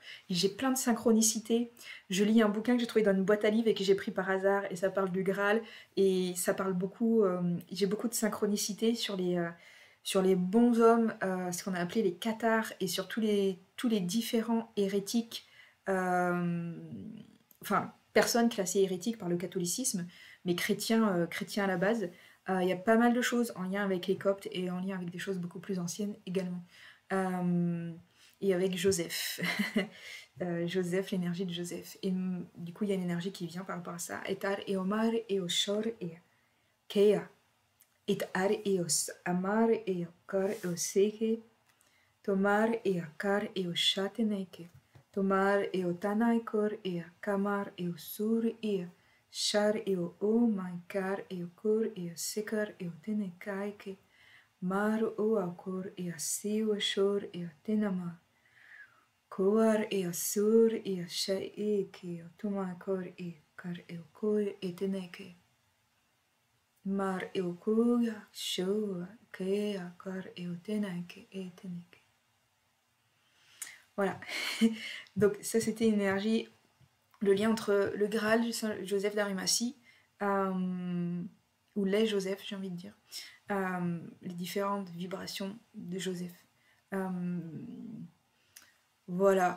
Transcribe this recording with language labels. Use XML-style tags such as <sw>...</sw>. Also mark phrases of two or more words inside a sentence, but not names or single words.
<fr>J'ai plein de synchronicités. Je lis un bouquin que j'ai trouvé dans une boîte à livres et que j'ai pris par hasard, et ça parle du Graal, et ça parle beaucoup, j'ai beaucoup de synchronicités sur les bons hommes, ce qu'on a appelé les cathares, et sur tous les différents hérétiques, enfin, personnes classées hérétiques par le catholicisme, mais chrétiens à la base. Il y a pas mal de choses en lien avec les Coptes et en lien avec des choses beaucoup plus anciennes également. Euh, et avec Joseph. Joseph, l'énergie de Joseph. Et du coup, il y a une énergie qui vient par rapport à ça. Etar et omar et oshor et kea. Etar et os amar et okar et oseke. Tomar et akar et oshateneke. Tomar e o tanaikor e a kamar e o sur e a shar e o maikar e o kur e a sekar e o tenekaike. Mar o akor e a siu a shor e a tenama. Koar e a sur e a shaike e o tomaikor e kar e o koi e teneke. Mar e o kuya shua ke a kar e o teneke e teneke. Voilà. Donc ça, c'était une énergie, le lien entre le Graal, Joseph d'Arimathie, ou les Joseph, j'ai envie de dire, les différentes vibrations de Joseph. Voilà.</fr>